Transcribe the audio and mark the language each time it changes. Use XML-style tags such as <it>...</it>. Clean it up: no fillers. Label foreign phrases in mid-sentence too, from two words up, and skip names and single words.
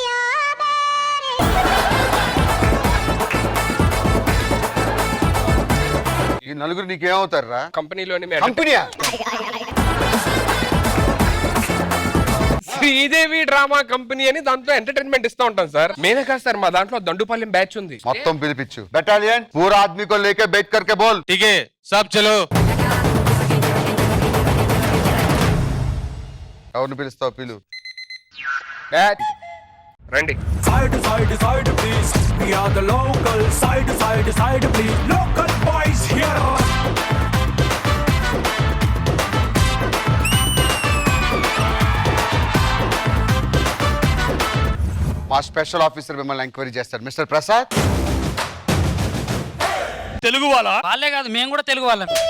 <te>ఈ నలుగురు నీకేమవుతారా? కంపెనీలోని కంపెనీయా? శ్రీదేవి డ్రామా కంపెనీ అని దాంట్లో ఎంటర్టైన్మెంట్ ఇస్తూ ఉంటాం సార్. మేమే కాదు సార్, మా దాంట్లో దండుపాలెం బ్యాచ్ ఉంది. మొత్తం పిలిపించు.</te> <hi>बटालियन पूरा आदमी को लेके बैठ करके बोल. ठीक है सब चलो.</hi> <te>ఎవరిని పిలుస్తావు? పిలు. రండి.</te> <en>Side side side please, we are the local. Side side side please, local boys here.</en> <te>మా స్పెషల్ ఆఫీసర్ మిమ్మల్ని ఎంక్వైరీ చేస్తారు. మిస్టర్ ప్రసాద్. తెలుగు వాళ్ళ? వాళ్ళే కాదు, మేము కూడా తెలుగు వాళ్ళం.</te>